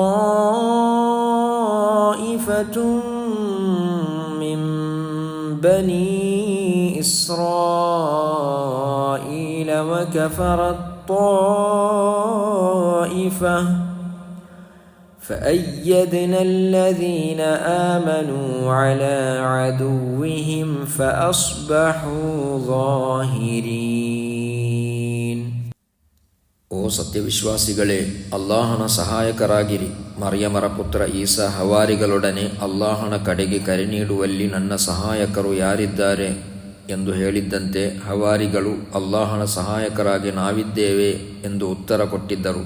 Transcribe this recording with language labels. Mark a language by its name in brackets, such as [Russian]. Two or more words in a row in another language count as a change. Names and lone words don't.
[Arabic] طائفة من بني إسرائيل وكفرت طائفة فأيدنا الذين آمنوا على عدوهم فأصبحوا ظاهرين. [Kannada] ಓ ಸತ್ಯವಿಶ್ವಾಸಿಗಳೇ, ಅಲ್ಲಾಹನ ಸಹಾಯಕರಾಗಿರಿ. ಮರ್ಯಮರ ಪುತ್ರ ಈಸಾ ಹವಾರಿಗಳೊಡನೆ ಅಲ್ಲಾಹನ ಕಡೆಗೆ ಕರೆ ನೀಡುವಲ್ಲಿ ನನ್ನ ಸಹಾಯಕರು ಯಾರಿದ್ದಾರೆ ಎಂದು ಹೇಳಿದ್ದಂತೆ ಹವಾರಿಗಳು ಅಲ್ಲಾಹನ ಸಹಾಯಕರಾಗಿ ನಾವಿದ್ದೇವೆ ಎಂದು ಉತ್ತರ ಕೊಟ್ಟಿದ್ದರು.